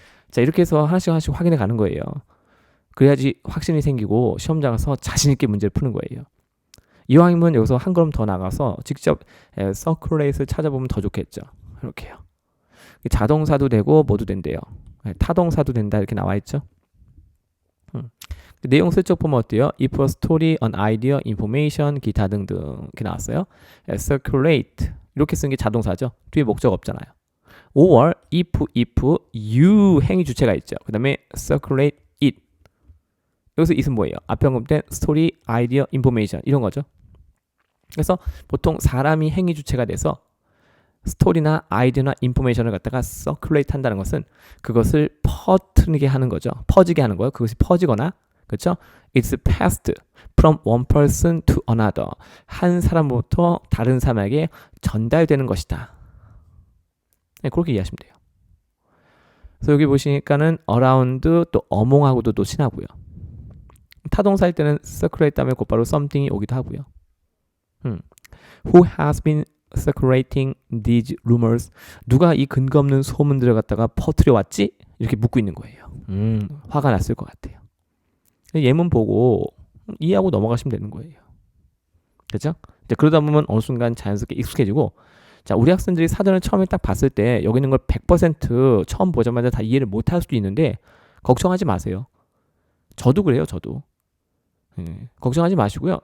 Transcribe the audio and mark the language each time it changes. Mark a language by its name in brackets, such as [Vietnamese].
[Korean] 자 이렇게 해서 하나씩 확인해 가는 거예요. 그래야지 확신이 생기고 시험장 가서 자신 있게 문제를 푸는 거예요. 이왕이면 여기서 한 걸음 더 나가서 직접 서큘레이트를 찾아보면 더 좋겠죠. 이렇게요. 자동사도 되고 뭐도 된대요. 타동사도 된다 이렇게 나와 있죠. 내용 슬쩍 보면 어때요? [English] If a story, an idea, information, [Korean] 기타 등등 이렇게 나왔어요. circulate 이렇게 쓰는 게 자동사죠. 뒤에 목적 없잖아요. [English] or if you [Korean] 행위 주체가 있죠. 그 다음에 [English] circulate it [Korean] 여기서 it은 뭐예요? 앞에 언급된 story, idea, information 이런 거죠. 그래서 보통 사람이 행위 주체가 돼서 스토리나 아이디어나 인포메이션을 갖다가 서큘레이트 한다는 것은 그것을 퍼뜨리게 하는 거죠. 퍼지게 하는 거예요. 그것이 퍼지거나 그렇죠? [English] It's passed from one person to another. [Korean] 한 사람부터 다른 사람에게 전달되는 것이다. 네, 그렇게 이해하시면 돼요. 그래서 여기 보시니까는 around 또 어몽하고도 또 친하고요. 타동사일 때는 circulate 다음에 곧바로 something이 오기도 하고요. [English] Who has been circulating these rumors? [Korean] 누가 이 근거 없는 소문들을 갖다가 퍼뜨려 왔지? 이렇게 묻고 있는 거예요. 화가 났을 것 같아요. 예문 보고 이해하고 넘어가시면 되는 거예요. 그렇죠? 그러다 보면 어느 순간 자연스럽게 익숙해지고 자 우리 학생들이 사전을 처음에 딱 봤을 때 여기 있는 걸 100% 처음 보자마자 다 이해를 못할 수도 있는데 걱정하지 마세요. 저도 그래요. 저도. 걱정하지 마시고요.